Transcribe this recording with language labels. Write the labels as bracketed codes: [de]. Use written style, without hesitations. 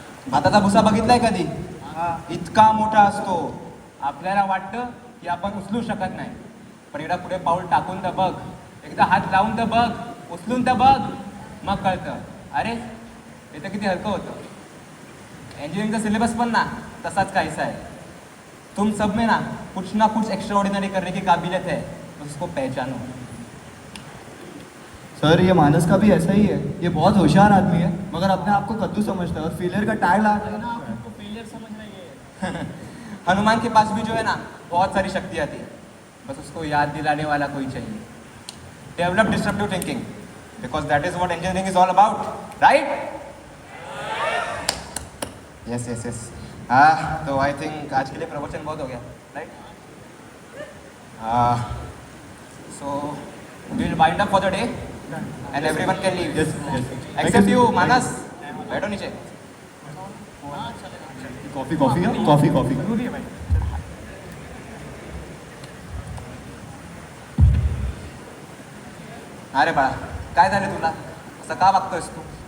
[mr] भाताचा भुसा बघितलाय कधी? इतका मोठा असतो, आपल्याला वाटतं की आपण उचलू शकत नाही, पण एकदा पुढे पाऊल टाकून तर बघ, एकदा हात लावून तर बघ, उचलून तर बघ, मग कळतं अरे हे तर किती हलकं होतं। इंजीनियरिंगचा सिलेबस पण ना तसाच काहीसा [hi] है। तुम सब में ना कुछ एक्स्ट्रा ऑर्डिनरी करने की काबिलियत है, बस उसको पहचानो। सर ये मानस का भी ऐसा ही है, ये बहुत होशियार आदमी है मगर अपने आप को कद्दू समझता है और फेलियर का टैग ला आपको फेलियर समझ रही है। हनुमान के पास भी जो है ना बहुत सारी शक्तियाँ थी, बस उसको याद दिलाने वाला कोई चाहिए। [en] Develop disruptive thinking because that is what engineering is all about, right? Yes yes yes. [hi] हाँ तो आई थिंक आज के लिए प्रवचन बहुत हो गया, right? [en] So will wind up for the day and everyone can leave except you Manas. [hi] बैठो नीचे। [mr] कॉफी कॉफी कॉफी कॉफी अरे बाळा काय झालं तुला, असं का वागतोयस तू?